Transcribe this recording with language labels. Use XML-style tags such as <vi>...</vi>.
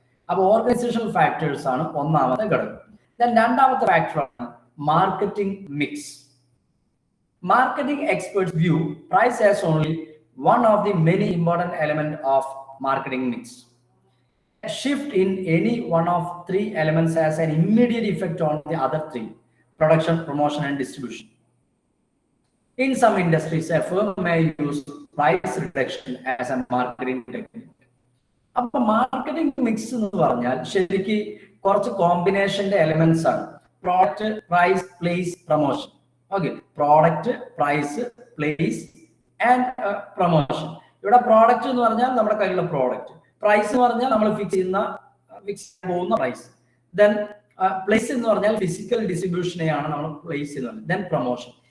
<ml>അപ്പൊ organisational factors ആണ് ഒന്നാമത്തെ ഘടകം. രണ്ടാമത്തെ ഫാക്ടറാണ് marketing mix.</ml> <en>Marketing experts view price as only one of the many important elements of marketing mix. A shift in any one of three elements has an immediate effect on the other three: production, promotion, and distribution. In some industries, a firm may use price reduction as a marketing technique.</en> <ml>അപ്പൊ marketing mix എന്ന് പറഞ്ഞാൽ ശരിക്ക് കുറച്ച് കോമ്പിനേഷന്റെ elements ആണ്. Product, price, place, promotion. Okay, product, price, place and promotion. ഇവിടെ product എന്ന് പറഞ്ഞാൽ നമ്മുടെ കയ്യിലുള്ള പ്രോഡക്റ്റ്, പ്രൈസ് എന്ന് പറഞ്ഞാൽ നമ്മൾ ഫിക്സ് പോകുന്ന പ്രൈസ്, ദെൻ പ്ലേസ് എന്ന് പറഞ്ഞാൽ ഫിസിക്കൽ ഡിസ്ട്രിബ്യൂഷനെയാണ് നമ്മൾ പ്ലേസ് ചെയ്യുന്നത്, ദെൻ പ്രൊമോഷൻ.</ml>